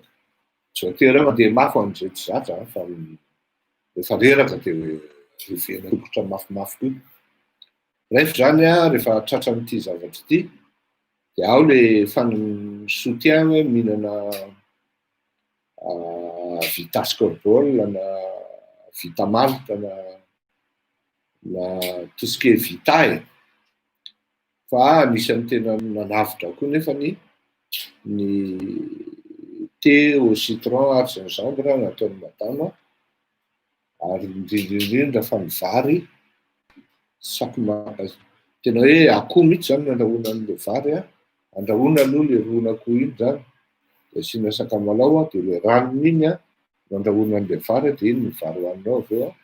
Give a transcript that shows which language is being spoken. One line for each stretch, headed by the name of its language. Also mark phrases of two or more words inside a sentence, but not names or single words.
Malagasy: Tsy voatery mandeha mafy amin'izay tsy zatra fa rehefa reraka dia rivena tokotra mafimafy koa. Rehefa zany rehefa tratran'ity zavatra ity dia ao le soutien hoe mihinana Vitas Corbol na Vitamalt na
French: tout ce qui est
Malagasy: Vita e. Fa anisan'ny tena nanavitra koa nefa ny
French: thé au citron
Malagasy: ary gingembre nataon'ny madama ary indrindra fa ny vary tena hoe akoho mihitsy zany nandrahoana an'le vary andrahoana aloha le ron'akoho iny zany dia asiana sakamalao dia le ranony iny nandrahoana an'le vary dia iny ny vary hoaninao avy eo.